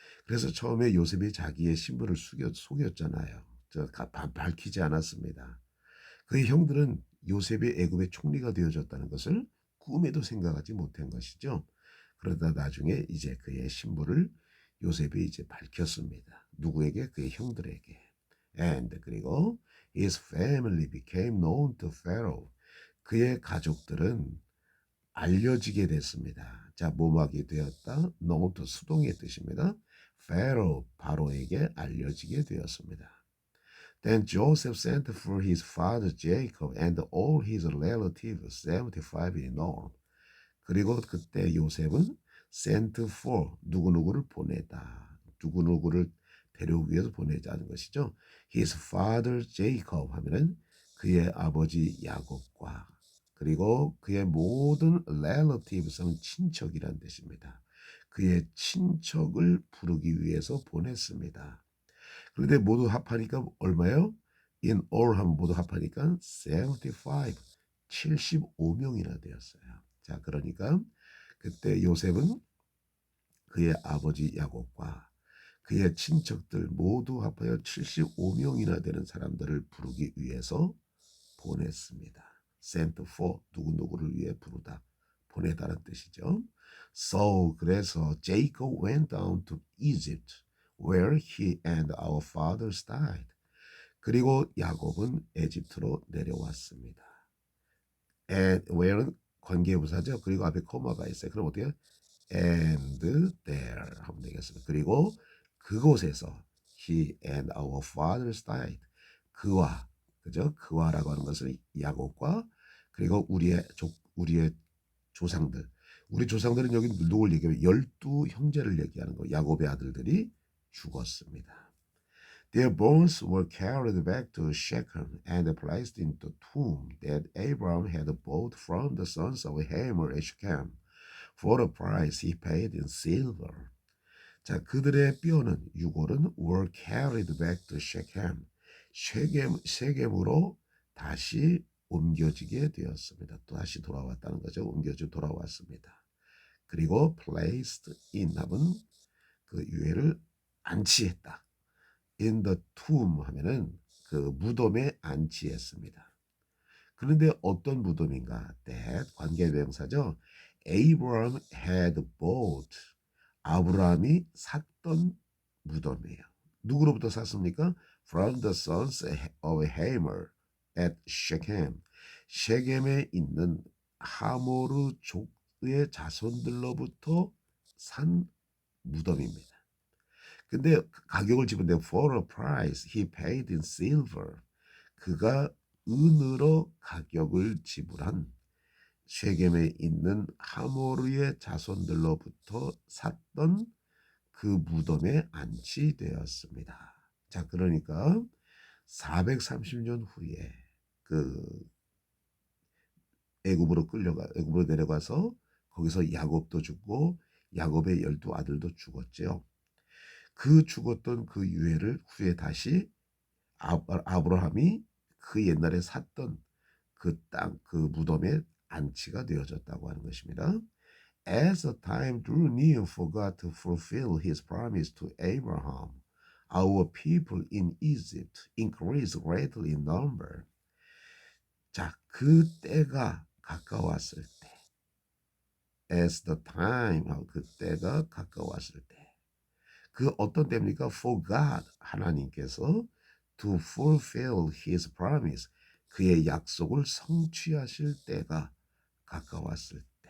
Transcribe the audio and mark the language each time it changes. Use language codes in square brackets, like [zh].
[ko] 그래서 처음에 요셉이 자기의 신분을 속였잖아요. 밝히지 않았습니다. 그의 형들은 요셉이 애굽의 총리가 되어졌다는 것을 꿈에도 생각하지 못한 것이죠. 그러다 나중에 이제 그의 신분을 요셉이 이제 밝혔습니다. 누구에게? 그의 형들에게. [en] And [ko] 그리고 [en] his family became known to Pharaoh. [ko] 그의 가족들은 알려지게 됐습니다. 자, 뭐하게 되었다? known to 수동의 뜻입니다. Pharaoh, 바로에게 알려지게 되었습니다. [en] Then Joseph sent for his father Jacob and all his relatives, 75 in all. [ko] 그리고 그때 요셉은 sent for 누구누구를 보내다. 누구누구를 데려오기 위해서 보내자는 것이죠. [en] His father Jacob [ko] 하면은 그의 아버지 야곱과 그리고 그의 모든 relatives는 친척이란 뜻입니다. 그의 친척을 부르기 위해서 보냈습니다. 그런데 모두 합하니까 얼마예요? In all 하면 모두 합하니까 75, 75명이나 되었어요. 자, 그러니까 그때 요셉은 그의 아버지 야곱과 그의 친척들 모두 합하여 75명이나 되는 사람들을 부르기 위해서 보냈습니다. sent for 누구누구를 위해 부르다 보내다는 뜻이죠. [en] So [ko] 그래서 [en] Jacob went down to Egypt where he and our fathers died. [ko] 그리고 야곱은 에집트로 내려왔습니다. And where는 관계부사죠. 그리고 앞에 코마가 있어요. 그럼 어떻게 해요? And there 하면 되겠습니다. 그리고 그곳에서 [en] he and our fathers died. [ko] 그와 그죠? 그와라고 하는 것은 야곱과 그리고 우리의 조상들. 우리 조상들은 여기 누굴 얘기하면 12형제를 얘기하는 거. 야곱의 아들들이 죽었습니다. [en] Their bones were carried back to Shechem and placed in the tomb that Abraham had bought from the sons of Hamor at Shechem for the price he paid in silver. [ko] 자, 그들의 뼈는 유골은 [en] were carried back to Shechem. [ko] 쉐겜으로 다시 옮겨지게 되었습니다. 또 다시 돌아왔다는 거죠. 돌아왔습니다. 그리고 placed in 하면 그 유해를 안치했다. In the tomb 하면은 그 무덤에 안치했습니다. 그런데 어떤 무덤인가? That 관계대명사죠. [en] Abraham had bought. [ko] 아브라함이 샀던 무덤이에요. 누구로부터 샀습니까? [en] From the sons of Hamor at Shechem. [ko] 셰겜에 있는 하모르 족의 자손들로부터 산 무덤입니다. 근데 가격을 집은데 [en] for a price he paid in silver. [ko] 그가 은으로 가격을 지불한 쉐겜에 있는 하모르의 자손들로부터 샀던 그 무덤에 안치되었습니다. 자, 그러니까 430년 후에 그 애굽으로 내려가서 거기서 야곱도 죽고 야곱의 12 아들도 죽었죠. 그 죽었던 그 유해를 후에 다시 아브라함이 그 옛날에 샀던 그 땅, 그 무덤에 안치가 되어졌다고 하는 것입니다. [en] As the time drew near for God to fulfill his promise to Abraham, our people in Egypt increased greatly in number. [ko] 자, 그 때가 가까웠을 때, [en] as the time, [ko] 그 때가 가까웠을 때, 그 어떤 때입니까? For God, 하나님께서 [en] to fulfill his promise, [ko] 그의 약속을 성취하실 때가 가까웠을 때.